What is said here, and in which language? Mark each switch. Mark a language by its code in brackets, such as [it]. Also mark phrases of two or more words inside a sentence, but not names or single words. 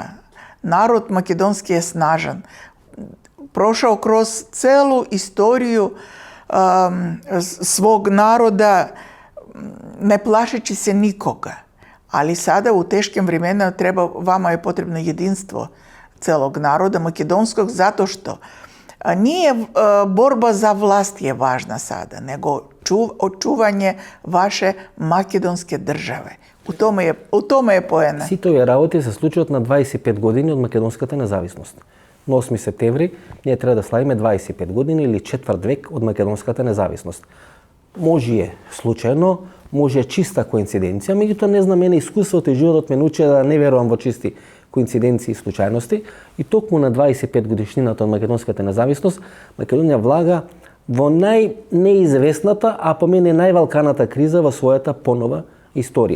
[sr] Narod makedonski je snažan. Prošao kroz celu istoriju svog naroda, ne plašeći se nikoga. Ali sada u teškim vremenima vama je potrebno jedinstvo celog naroda makedonskog, zato što nije borba za vlast je važna sada, nego očuvanje vaše makedonske države. [mk] У томе е поена. Сите овие работи се случуваат на 25 години од македонската независност. На 8 септември ние треба да славиме 25 години или четврт век од македонската независност. Може е случајно, може е чиста коинциденција, меѓутоа не знам, мене искуството и животот ме научи да не верувам во чисти коинциденции и случајности, и токму на 25 годишнината од македонската независност Македонија влага во најнеизвестната, а по мене највалканата криза во својата понова историја.